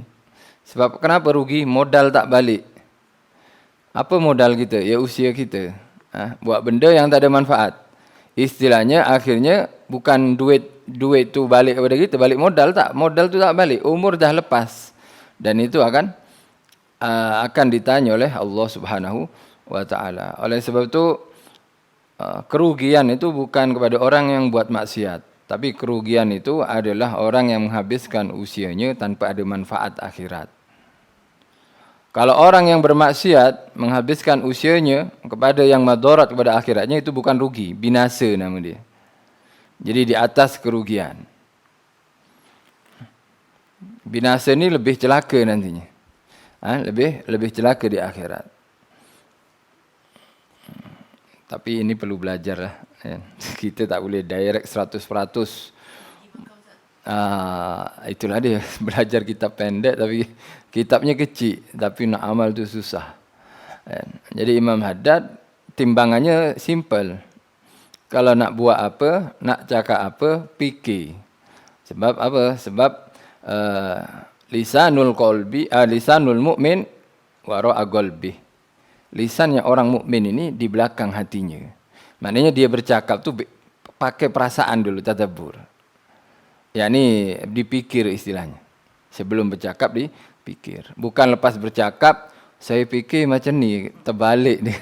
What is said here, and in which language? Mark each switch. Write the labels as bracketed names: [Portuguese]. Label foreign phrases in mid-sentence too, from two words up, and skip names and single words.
[Malay] Sebab kenapa rugi? Modal tak balik. Apa modal kita? Ya usia kita. Buat benda yang tak ada manfaat. Istilahnya akhirnya bukan duit tu balik kepada kita, balik modal tak. Modal tu tak balik. Umur dah lepas. Dan itu akan ditanya oleh [Arabic] الله سبحانه وتعالى. [Malay] Oleh sebab itu kerugian itu bukan kepada orang yang buat maksiat, tapi kerugian itu adalah orang yang menghabiskan usianya tanpa ada manfaat akhirat. Kalau orang yang bermaksiat menghabiskan usianya kepada yang madarat kepada akhiratnya, itu bukan rugi, binasa nama dia. Jadi di atas kerugian. Binasa ni lebih celaka nantinya. Lebih celaka di akhirat. Tapi ini perlu belajar lah. Kita tak boleh direct 100%. Itulah dia, belajar kitab pendek tapi kitabnya kecil, tapi nak amal tu susah. Jadi Imam Haddad timbangannya simple. Kalau nak buat apa, nak cakap apa, fikir. Sebab apa? [Arabic] Sebab لسان المؤمن وراء قلبي. [Malay] Lisannya orang mukmin ini di belakang hatinya. Maknanya dia bercakap tu pakai perasaan dulu, tadabbur. yakni dipikir istilahnya. Sebelum bercakap dipikir. Bukan lepas bercakap saya fikir macam ni, terbalik dia.